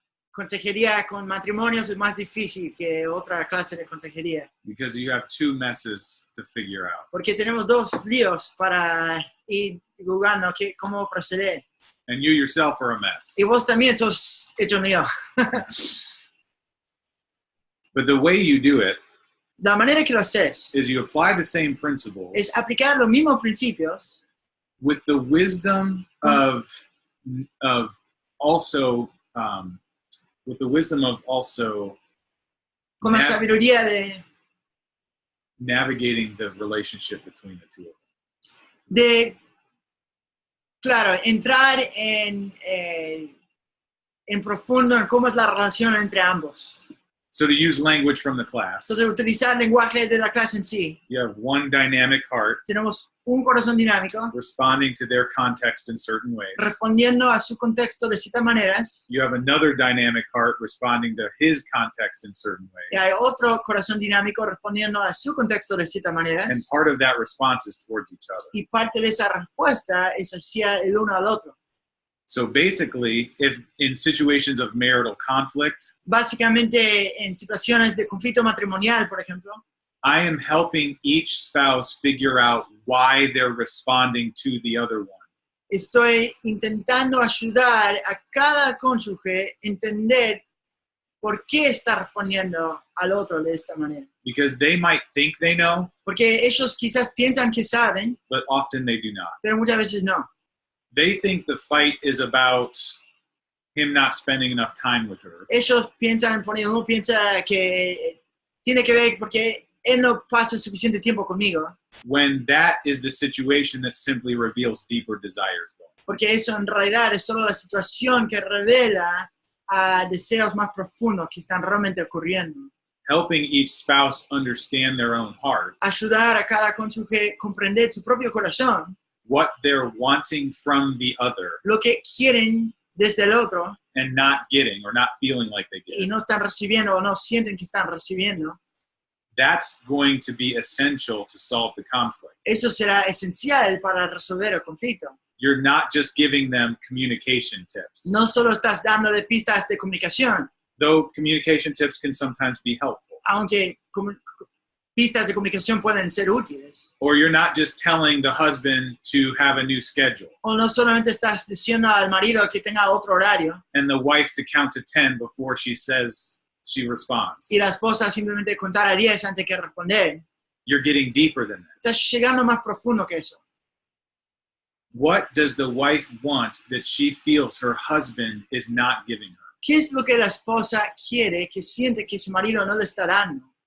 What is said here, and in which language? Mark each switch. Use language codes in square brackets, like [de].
[es] consejería con matrimonios es más difícil que otra clase de consejería. [en] because you have two messes to figure out. [es] Porque tenemos dos líos para ir jugando cómo proceder. [en] And you yourself are a mess. [es] Y vos también sos hecho lío. [en] But the way you do it [es] La manera que lo haces [en] is you apply the same principles [es] es aplicar los mismos principios [en] with the wisdom of also with the wisdom of also [es] con la [en] nav- [es] sabiduría de [en] navigating the relationship between the two of them. [es] Claro, entrar en profundo en cómo es la relación entre ambos. [en] So to use language from the class, [es] Entonces, utilizar el lenguaje de la clase en sí. [en] you have one dynamic heart [es] Tenemos un corazón dinámico, [en] responding to their context in certain ways. [es] respondiendo a su contexto de ciertas maneras. [en] You have another dynamic heart responding to his context in certain [es] Y [en] ways. [es] hay otro corazón dinámico respondiendo a su contexto de ciertas maneras. [en] And part of that response is towards each other. [es] Y parte de esa respuesta es hacia el uno al otro. [en] So basically, if in situations of marital conflict, [es] Básicamente, en situaciones de conflicto matrimonial, por ejemplo, [en] I am helping each spouse figure out why they're responding to the other one. [es] estoy intentando ayudar a cada cónyuge a entender por qué está respondiendo al otro de esta manera. [en] Because they might think they know, [es] Porque ellos quizás piensan que saben, [en] but often they do not. [es] pero muchas veces no. [en] They think the fight is about him not spending enough time with her. [es] Ellos piensan, por ejemplo, uno piensa que tiene que ver porque él no pasa suficiente tiempo conmigo, [en] When that is the situation that simply reveals deeper desires. [es] porque eso en realidad es solo la situación que revela a deseos más profundos que están realmente ocurriendo. [en] Helping each spouse understand their own heart, [es] Ayudar a cada cónyuge a comprender su propio corazón, [en] what they're wanting from the other, [es] lo que quieren desde el otro [en] and not getting or not feeling like they get [es] y [en] it. [es] no están recibiendo o no sienten que están recibiendo. [en] That's going to be essential to solve the conflict. [es] Eso será esencial para resolver el conflicto. [en] You're not just giving them communication tips. [es] No solo estás dándole pistas de comunicación, [en] Though communication tips can sometimes be helpful. [es] aunque pistas de comunicación pueden ser útiles. [en] Or you're not just telling the husband to have a new schedule [es] O no solamente estás diciendo al marido que tenga otro horario [en] and the wife to count to 10 before she says she responds. [es] y la esposa simplemente contar a 10 antes que responder. [en] You're getting deeper than that. [es] Estás llegando más profundo que eso. [en] What does the wife want that she feels her husband is not giving her? [es] ¿Qué es lo que la esposa quiere que siente que su marido no le está dando?